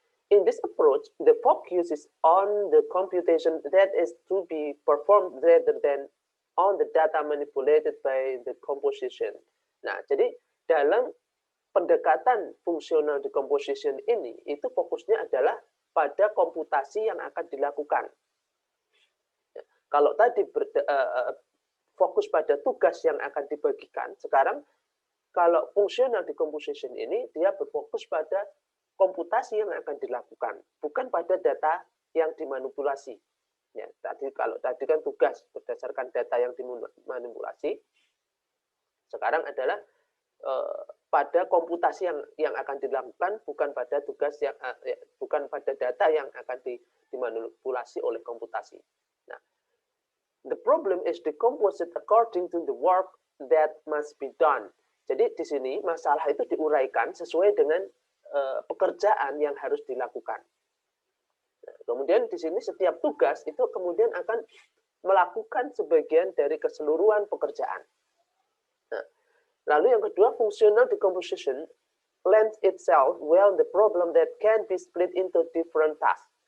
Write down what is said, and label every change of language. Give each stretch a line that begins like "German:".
English: In this approach, the focus is on the computation that is to be performed rather than on the data manipulated by the composition.
Indonesian: Nah, jadi dalam pendekatan fungsional decomposition ini itu fokusnya adalah pada komputasi yang akan dilakukan. Kalau tadi fokus pada tugas yang akan dibagikan, sekarang kalau fungsional decomposition ini dia berfokus pada komputasi yang akan dilakukan, bukan pada data yang dimanipulasi. Ya, kalau tadi kan tugas berdasarkan data yang dimanipulasi, sekarang adalah pada komputasi yang akan dilakukan, bukan pada tugas yang bukan pada data yang akan dimanipulasi oleh komputasi.
English: Nah, the problem is decomposed according to the work that must be done.
Indonesian: Jadi di sini masalah itu diuraikan sesuai dengan pekerjaan yang harus dilakukan. Nah, kemudian di sini setiap tugas itu kemudian akan melakukan sebagian dari keseluruhan pekerjaan. Nah, lalu yang kedua,
English: functional decomposition lends itself well the problem that can be split into different tasks.